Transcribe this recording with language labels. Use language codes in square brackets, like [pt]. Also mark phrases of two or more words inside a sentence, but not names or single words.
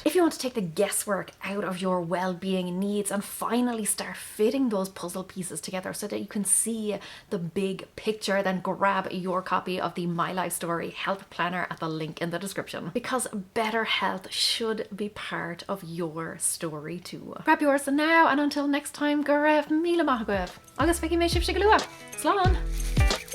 [en] If you want to take the guesswork out of your well-being needs and finally start fitting those puzzle pieces together so that you can see the big picture, then grab your copy of the My Life Story Health Planner at the link in the description, because better health should be part of your story too. Grab yours now, and until next time, [ga] go raibh míle maith agaibh. Agus feici mé sibh go luath. Slán!